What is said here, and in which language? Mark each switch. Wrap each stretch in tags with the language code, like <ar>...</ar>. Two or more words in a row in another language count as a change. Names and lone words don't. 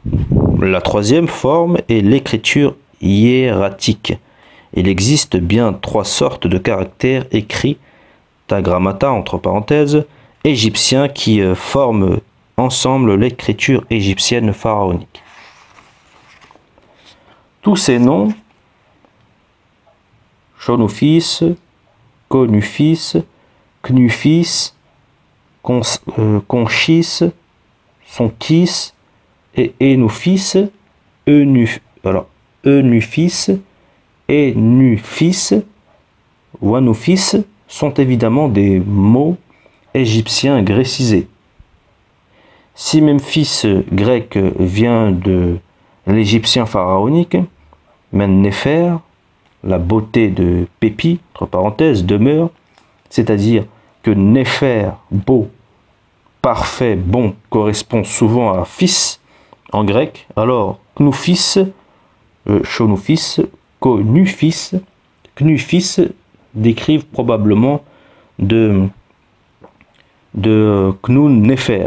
<fr>La troisième forme est l'écriture hiératique. Il existe bien trois sortes de caractères écrits, tagrammata entre parenthèses, égyptiens qui forment ensemble l'écriture égyptienne pharaonique. Tous ces noms, Chonofis, Conufis, Knufis, Conchis, Sonkis et Enophis, Enufis, Enufis, Wanufis sont évidemment des mots égyptiens grécisés. Si Memphis grec vient de l'égyptien pharaonique, Mennefer, la beauté de Pépi, entre parenthèses, demeure, c'est-à-dire que Néfer, beau, parfait, bon, correspond souvent à fils en grec, alors Knufis, Chonufis, Konufis, Knufis décrivent probablement de Knun Néfer.</fr>